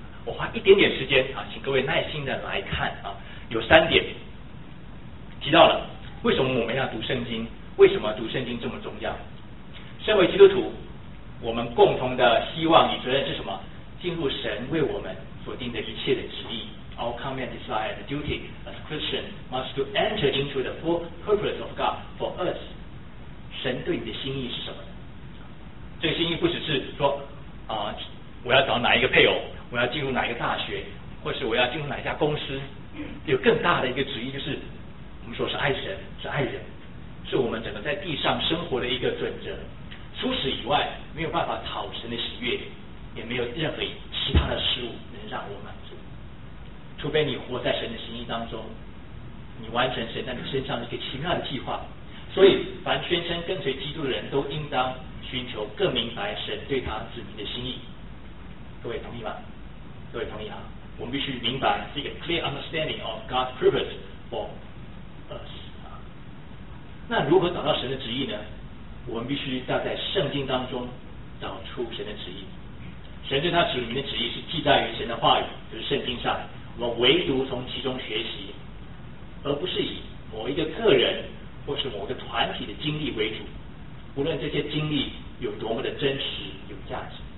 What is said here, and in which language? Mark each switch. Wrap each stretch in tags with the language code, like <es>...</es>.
<zh>我花一点点时间啊，请各位耐心的来看啊，有三点提到了为什么我们要读圣经，为什么读圣经这么重要。身为基督徒，我们共同的希望与责任是什么？进入神为我们所定的一切的旨意。</zh> <en>Our common desire and duty as Christian must to enter into the full purpose of God for us。</en> <zh>神对你的心意是什么？这个心意不只是说啊，我要找哪一个配偶，我要进入哪一个大学，或是我要进入哪一家公司，有更大的一个旨意，就是我们说是爱神，是爱人，是我们整个在地上生活的一个准则。除此以外，没有办法讨神的喜悦，也没有任何其他的事物能让我满足，除非你活在神的心意当中，你完成神在你身上的一个奇妙的计划。所以凡宣称跟随基督的人都应当寻求更明白神对他子民的心意。各位同意吗？各位同意啊？我们必须明白是一个</zh> <en>clear understanding of God's purpose for us。</en> <zh>那如何找到神的旨意呢？我们必须要在圣经当中找出神的旨意。神对他子民的旨意是记载于神的话语，就是圣经上。我们唯独从其中学习，而不是以某一个个人或是某个团体的经历为主，无论这些经历有多么的真实有价值。</zh>